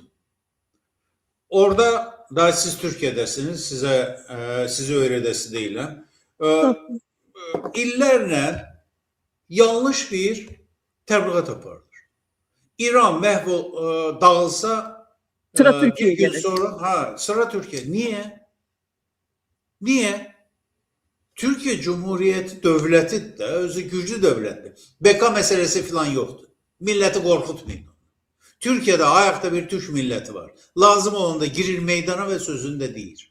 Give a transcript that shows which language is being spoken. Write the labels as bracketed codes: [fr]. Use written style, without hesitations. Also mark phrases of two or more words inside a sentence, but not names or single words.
[az] Orada, daha siz Türkiyədəsiniz, sizi öyrədəsi deyiləm. İllərlə yanlış bir təbliğat aparılır. İran dağılsa [tr] sıra Türkiye'ye bir gün gelir. sonra sıra Türkiye. Niye? Niye? [az] Türkiye Cumhuriyeti dövləti de özü güclü dövlətdir. [tr] Beka meselesi falan yoktur. Milleti korkutmayın. Türkiye'de ayakta bir Türk milleti var. [az] Lazım olanda girir meydana [tr] ve sözünde değil.